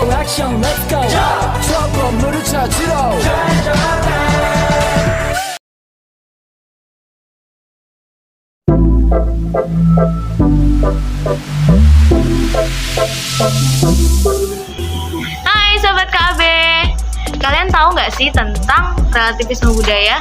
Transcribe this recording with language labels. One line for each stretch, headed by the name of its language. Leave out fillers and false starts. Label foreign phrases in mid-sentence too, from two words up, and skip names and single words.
Korean: 액션
English: let's go
Korean: 저 건물을 찾으러
Indonesian: Hai Sobat KB, kalian tahu nggak sih tentang relativisme budaya?